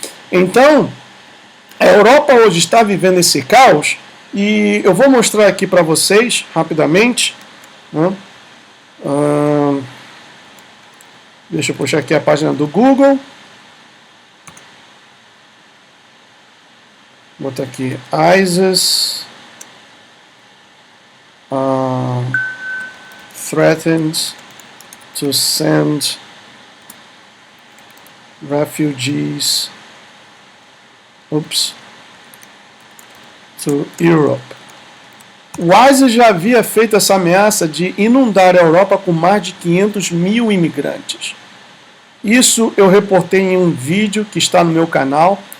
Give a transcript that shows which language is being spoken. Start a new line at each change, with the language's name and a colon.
Portuguese: Então, a Europa hoje está vivendo esse caos, e eu vou mostrar aqui para vocês, rapidamente, né? Deixa eu puxar aqui a página do Google. Vou botar aqui,
English: ISIS threatens to send refugees to Europe.
Portuguese: O ISIS já havia feito essa ameaça de inundar a Europa com mais de 500 mil imigrantes. Isso eu reportei em um vídeo que está no meu canal.